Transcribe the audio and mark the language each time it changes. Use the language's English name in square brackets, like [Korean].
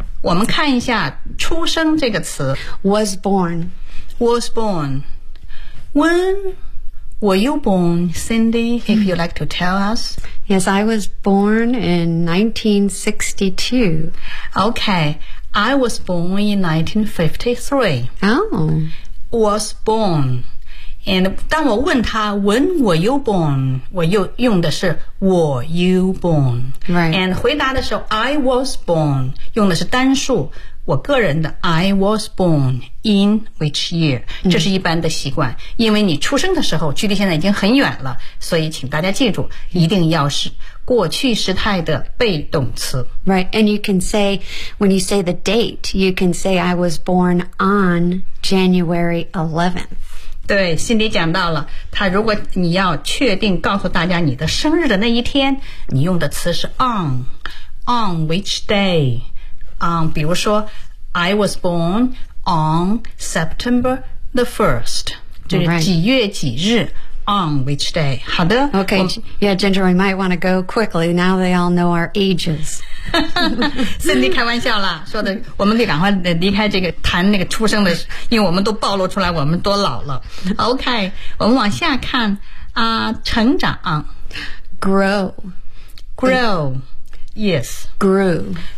[Chinese] 我们看一下出生这个词 [English] Was born. Was born. WhenWere you born, Cindy, if you'd like to tell us? Yes, I was born in 1962. Okay, I was born in 1953. Oh. Was born. And [Chinese] 当我问他 [English] when were you born, [Chinese] 我又用的是 [English] were you born. Right. And [Chinese] 回答的时候 [English] I was born, [Chinese] 用的是单数。我个人的 [English] I was born in which year [Chinese] 这是一般的习惯、mm-hmm. 因为你出生的时候距离现在已经很远了，所以请大家记住一定要是过去时态的被动词 [English] Right, and you can say when you say the date you can say I was born on January 11th [Chinese] 对，心里讲到了他如果你要确定告诉大家你的生日的那一天你用的词是 [English] on which day [Chinese] 比如说 [English] I was born on September the 1st [Chinese] 就是几月几日、 [English] right. on which day [Chinese] 好的 [English] OK Yeah Ginger we might want to go quickly now they all know our ages [Chinese] Cindy 开玩笑了说的我们得赶快离开这个谈那个出生的因为我们都暴露出来我们多老了 OK 我们往下看、成长 [English] Grow Yes Grew